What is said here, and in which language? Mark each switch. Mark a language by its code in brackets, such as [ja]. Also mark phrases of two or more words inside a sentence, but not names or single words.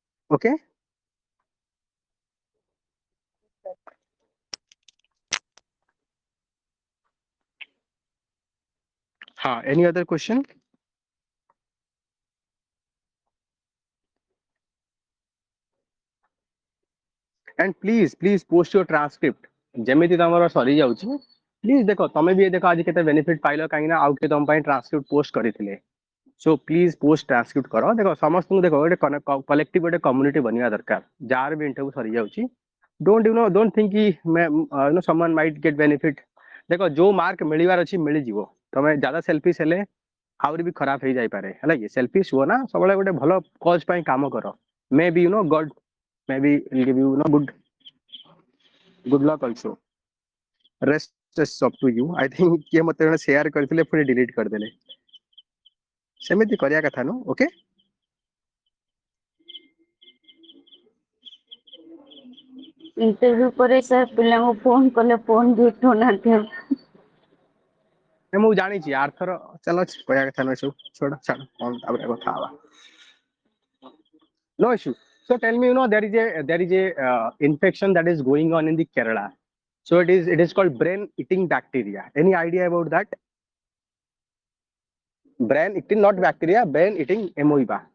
[en] Okay. Any other question? And please post your transcript. [or] ଯେମିତି ତମର ସରି ଯାଉଛି ପ୍ଲିଜ ଦେଖ ତମେ ବି ଦେଖ ଆଜି କେତେ ବେନିଫିଟ ପାଇଲ କାହିଁକି ନା ଆଉ କିଏ ତମ ପାଇଁ [en] transcript post [or] କରିଥିଲେ। [en] so please post transcript କର। [or] ଦେଖ ସମସ୍ତଙ୍କୁ ଦେଖ ଗୋଟେ କଲେକ୍ଟିଭ ଗୋଟେ କମ୍ୟୁନିଟି ବନିବା ଦରକାର ଯାହାର ବି ଇଣ୍ଟରଭ୍ୟୁ ସରି ଯାଉଛି। [en] don't think କି someone might get benefit. [or] ଦେଖ ଯୋଉ ମାର୍କ ମିଳିବାର ଅଛି ମିଳିଯିବ। ତମେ ଜାଦା ସେଲଫିଶ ହେଲେ ଆହୁରି ବି ଖରାପ ହେଇଯାଇପାରେ ହେଲା କି ସେଲଫିଶ ହୁଅ ନା ସବୁବେଳେ ଗୋଟେ ଭଲ କଜ ପାଇଁ କାମ କର। [en] may be God may be give you good luck also. Rest is up to you. I think [or] କିଏ ମତେ ଜଣେ ସେୟାର କରିଥିଲେ ପୁଣି ଡିଲିଟ କରିଦେଲେ। ସେମିତି କରିବା କଥା ନୁହଁ। ଓକେ। ଇଣ୍ଟରଭ୍ୟୁ ପରେ ସାର୍ ପିଲାଙ୍କୁ ଫୋନ କଲେ ଫୋନ ବି ଉଠଉନାହାନ୍ତି ଆଉ। ମୁଁ ଜାଣିଛି ଆରଥର ଚାଲ କହିବା କଥା ନୁହେଁ ସବୁ ଛୋଟ ଛାଡ କଣ ତାପରେ କଥା ହବା। [en] No issue. So tell me, there is a infection that is going on in the Kerala. So it is called brain eating bacteria. Any idea about that? Brain eating, not bacteria, brain eating amoeba.